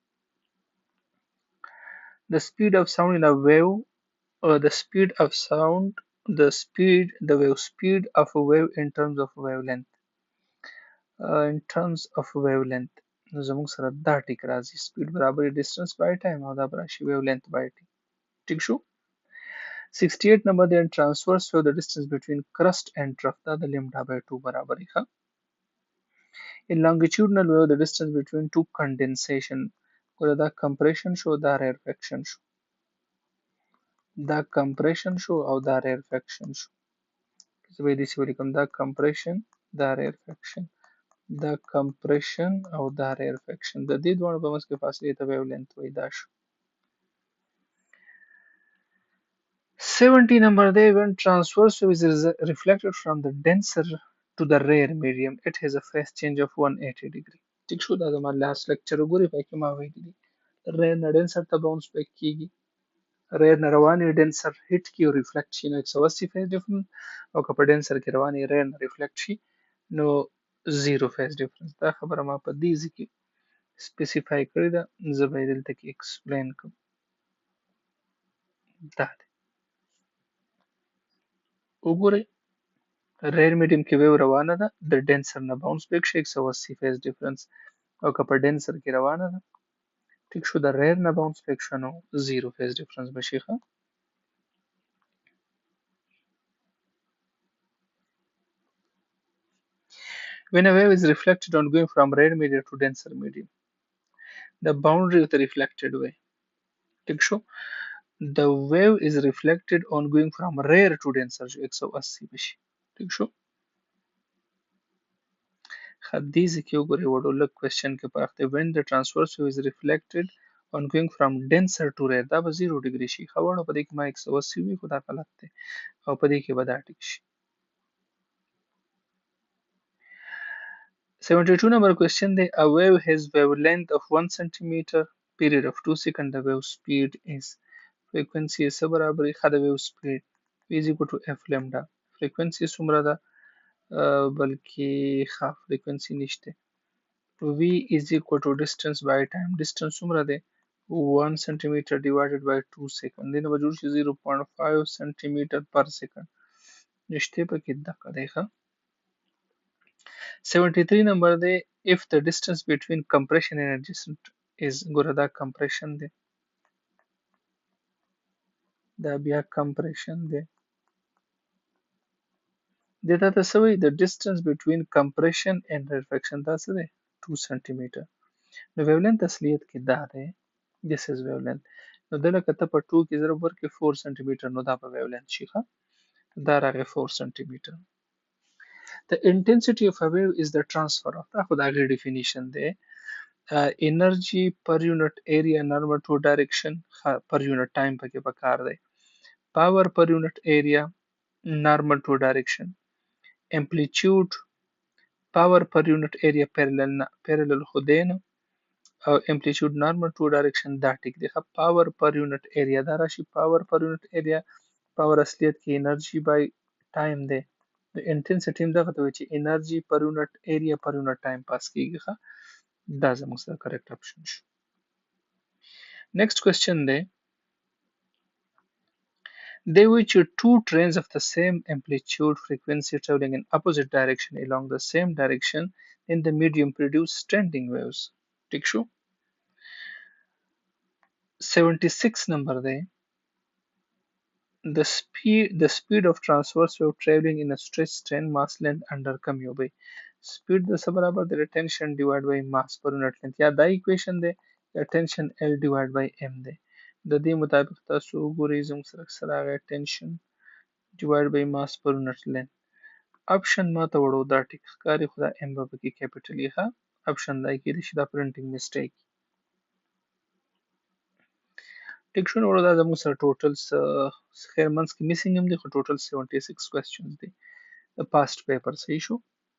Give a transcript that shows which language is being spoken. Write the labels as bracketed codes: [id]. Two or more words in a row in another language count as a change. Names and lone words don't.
[en] The speed of sound in a wave the wave speed of a wave in terms of wavelength [ps] نو زموږ سره دا ټیک راځي سپیډ برابر [en] distance by time [ps] او دا به راشي [en] wavelength by t [ps] ټیک شو 68 نمبر دی [en] transverse wave the distance between crust and trough [ps] دا د [en] lambda by 2 [ps] برابر ښه [en] in longitudinal wave the distance between two condensation [ps] ګوره دا compression شو دا rarefaction شو دا compression شو او دا rarefaction شو زه به یې داسې ولیکم دا compression دا rarefaction دا compression او دا rarefaction د دې دواړو په منځ کې فاصلې ته wavelength وایي دا شو [en] 70 number دی when transverse wave is reflected from the denser to the rare medium it has a phase change of [ps] 180 degree ټیک شو دا زما [en] last lecture [ps] وګورئ په کې ما ویلي دي rare نه denser ته [en] bounce back [ps] کیږي rare نه روانې denser هټ کی او ریفلیکټ شي نو 180 [en] phase difference [ps] او که په denser کې روانې rare نه ریفلیکټ شي نو 0 [en] phase difference [ps] دا خبره ما په دې ځکه سپیسیفای کړې ده زه به یې دلته کې ایکسپلین کوم دا دی وګورئ [en] rare medium [ps] کې ویو روانه ده د ډینسر نه [en] bounce back [ps] شي 180 [en] phase difference [ps] او که په ډینسر کې روانه ده ټیک شو د ریر نه [en] bounce back [ps] شو نو 0 [en] phase difference [ps] بشي ښه [en] when a wave is reflected on going from rare medium to denser medium the boundary of the reflected wave [ps] ټیک شو [en] the wave is reflected on going from rare to denser [ps] جو 180 بشي ټیک شو دې کې وګورئ وړو لږ کوېسچن کې فرق دی [en] when the transverse wave is reflected on going from denser to rare [ps] دا به 0 ډیګري شي ښه وړو په دې کې ما 180 وي خو دا غلط دی او په دې کې به دا ټیک شي [en] 72 number question دی a wave has wavelength of 1 centimeter period of 2 seconds the wave speed is frequency [ps] یې څه برابري ښه د [en] wave speed is equal to f lambda frequency [ps] څومره ده بلکې ښه [en] frequency نشته v is equal to distance by time distance څومره دی 1 centimeter divided by 2 seconds [ps] دینه به جوړ شي [en] 0.5 centimeter per second [ps] نشته پکې دقه دی ښه [en] 73 number دی if the distance between compression and adjacent is [ps] ګوره دا compression دی دا بیا compression دی دته ته سوی [en] the distance between compression and reflection [ps] دا څه دی [en] 2 centimeter [ps] نو wavelength اصلیت کې دا دی [en] this is wavelength [ps] نو دلته کته په 2 کې ضرب ورکړي 4 centimeter نو دا په wavelength شي ښه دا راغی 4 centimeter [en] the intensity of a wave is the transfer of [ps] دا خو د هغې definition دی [en] energy per unit area normal to direction per unit time [ps] پکې پکار دی [en] power per unit area normal to direction amplitude power per unit area parallel [ps] خو دی نه او [en] amplitude normal to direction [ps] دا ټیک دی [en] power per unit area [ps] دا راشي [en] power per unit area power اصلیت کې energy by time [ps] دی د intensity هم دغه ته وایي چې [en] energy per unit area per unit time [ps] پاس کیږي دا زموږ سره [en] correct option شو next question دی they which two trains of the same amplitude frequency traveling in opposite direction along the same direction in the medium produce standing waves [ps] ٹھیک شو [en] 76 number دی the speed of transverse wave traveling in a straight strain mass length under کم یو بی speed [ps] د څه برابر دی [en] tension divided by mass per unit length [ps] یا دا equation دی یا [en] tension L divided by m [ps] دی د دې مطابق تاسو وګورئ زموږ سره راغی [en] tension divided by mass per unit length [ps] option ما ته وړو دا ټیک ښکاري خو دا m به پکې capital یې ښه option دا کېدای شي دا [en] printing mistake [ps] ټیک شو نو وړو دا زموږ سره ټوټل خیر منځ کې missing هم دی خو ټوټل 76 questions دی د [en] past paper [ps] صحیح شو